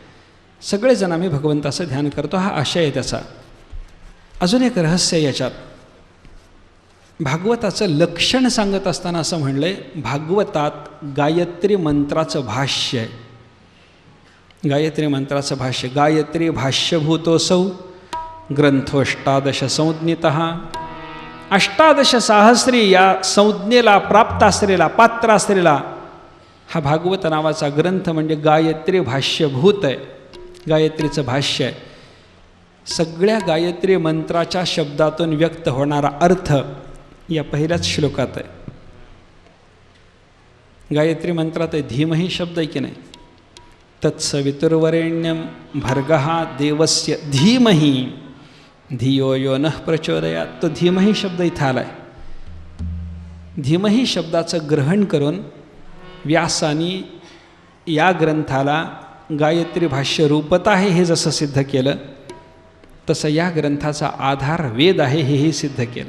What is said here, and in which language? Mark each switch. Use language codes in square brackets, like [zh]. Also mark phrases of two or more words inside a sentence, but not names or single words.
[mr] सगळेजण आम्ही भगवंताचं ध्यान करतो, हा आशय आहे त्याचा. अजून एक रहस्य याच्यात, भागवताचं लक्षण सांगत असताना असं म्हणलं आहे, भागवतात गायत्री मंत्राचं भाष्य आहे. गायत्री मंत्राचं भाष्य, [sa] गायत्री भाष्यभूतोसौ ग्रंथोष्टादश संज्ञितः. [mr] 18 सहस्री या संज्ञेला प्राप्त असलेला, पात्र असलेला हा भागवत नावाचा ग्रंथ म्हणजे गायत्री भाष्यभूत आहे. गायत्रीचं भाष्य आहे. सगळ्या गायत्री मंत्राच्या शब्दातून व्यक्त होणारा अर्थ या पहिल्याच श्लोकात आहे. गायत्री मंत्रात आहे धीमही शब्द आहे की नाही. [sa] तत्सवितुर्वरेण्यं भर्गः देवस्य धीमहि धियो यो नः प्रचोदयात. [mr] तो धीमही शब्द इथं आला आहे. धीमही शब्दाचं ग्रहण करून व्यासानी या ग्रंथाला गायत्री भाष्य रूपत आहे हे जसं सिद्ध केलं, तसं या ग्रंथाचा आधार वेद आहे हेही सिद्ध केलं.